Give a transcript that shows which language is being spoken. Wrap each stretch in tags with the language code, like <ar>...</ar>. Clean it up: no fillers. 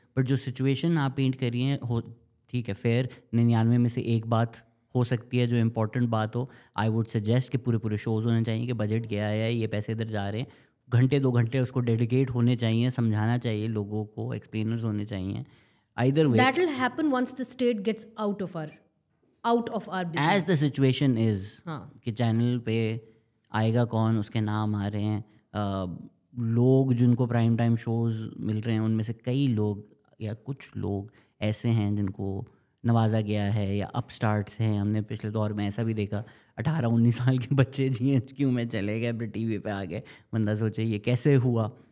<ur>But جو situation آپ pant کر رہی ہیں ٹھیک ہے, فیئر 99 میں سے ایک بات ہو سکتی ہے جو امپورٹنٹ بات ہو.</ur> <en>I would suggest</en> <ur>کہ پورے شوز ہونے چاہیے کہ بجٹ گیا ہے, یہ پیسے ادھر جا رہے ہیں, گھنٹے 2 گھنٹے اس کو ڈیڈیکیٹ ہونے چاہیے, سمجھانا چاہیے لوگوں کو, ایکسپلینرز ہونے چاہیے.</ur> <en>Either way, that will happen once the state gets out of our business. As the situation is,</en> <ur>کہ چینل پہ آئے گا کون, اس کے نام آ رہے ہیں, لوگ جن کو پرائم ٹائم شوز مل رہے ہیں ان میں سے کئی لوگ یا کچھ لوگ ایسے ہیں جن کو نوازا گیا ہے یا اپ سٹارٹس ہیں. ہم نے پچھلے دور میں ایسا بھی دیکھا 18-19 سال کے بچے جی کیوں میں چلے گئے, پھر ٹی وی پہ آ گئے, بندہ سوچے یہ کیسے ہوا.</ur>